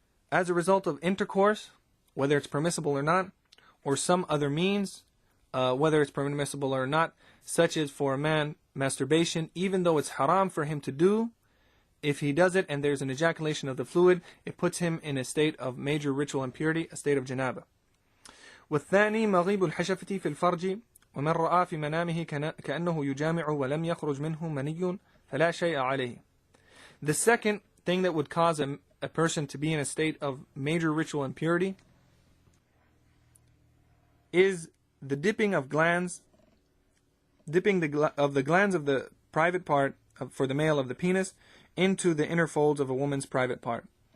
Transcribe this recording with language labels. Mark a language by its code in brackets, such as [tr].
[en] As a result of intercourse, whether it's permissible or not, or some other means, whether it's permissible or not, such as for a man, masturbation, even though it's haram for him to do, if he does it and there's an ejaculation of the fluid, it puts him in a state of major ritual impurity, a state of janaba. [ar] والثاني مغيب الحشفة في الفرج ومن رأى في منامه كأنه يجامع ولم يخرج منه مني فلا شيء عليه. [en] The second thing that would cause a person to be in a state of major ritual impurity is the dipping of glands, the glands of the private part for the male of the penis into the inner folds of a woman's private part.